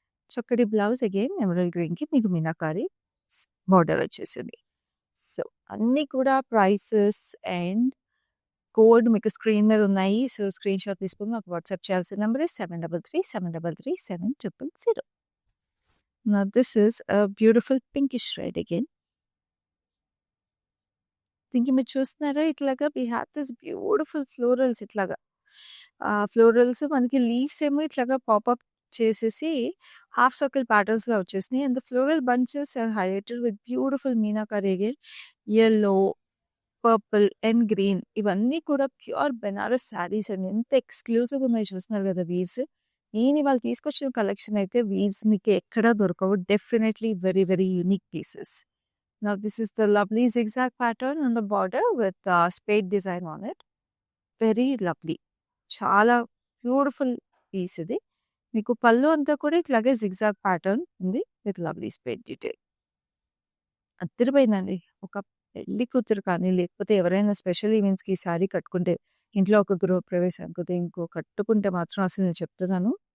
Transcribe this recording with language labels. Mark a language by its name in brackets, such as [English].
[Telugu] చక్కటి blouse again emerald గ్రీన్‌కి మీకు మీనాకరి బార్డర్ వచ్చేసింది. సో, అన్నీ కూడా ప్రైసెస్ అండ్ కోడ్ మీకు స్క్రీన్ మీద ఉన్నాయి. సో, స్క్రీన్‌షాట్ తీసుకొని మాకు వాట్సాప్ చేయాల్సిన number 7337337000. [English] Now this is a beautiful pinkish red again. [Telugu] దీనికి మీరు చూస్తున్నారా ఇట్లాగా [English] we have this beautiful florals [Telugu] ఇట్లాగా. ఫ్లోరల్స్ మనకి లీవ్స్ ఏమో ఇట్లాగా పాపప్ చేసేసి హాఫ్ సర్కిల్ ప్యాటర్న్స్‌లా వచ్చేసినాయి. [English] And the floral bunches are highlighted with beautiful meenakari again. [Telugu] Yellow, purple and green ఇవన్నీ కూడా ప్యూర్ బెనారస్ శారీస్ అండి. ఎంత ఎక్స్‌క్లూజివ్‌గా ఉన్నాయి చూస్తున్నారు కదా వీవ్స్. నేను ఇవాళ తీసుకొచ్చిన కలెక్షన్ అయితే వీవ్స్ మీకు ఎక్కడా దొరకవు. [English] Definitely very very unique pieces. Now this is the lovely zigzag pattern on the border with spade design on it. Very lovely. [Telugu] చాలా బ్యూటిఫుల్ పీస్ ఇది. మీకు పళ్ళు అంతా కూడా ఇట్లాగే జిగ్‌జాగ్ ప్యాటర్న్ ఉంది [English] With lovely spade detail. [Telugu] అదిరిపోయిందండి. ఒక పెళ్లి కూతురు కానీ, లేకపోతే ఎవరైనా స్పెషల్ ఈవెంట్స్‌కి ఈ శారీ కట్టుకుంటే, ఇంట్లో ఒక గృహప్రవేశానికో, దేనికో కట్టుకుంటే మాత్రం అసలు నేను చెప్తున్నాను.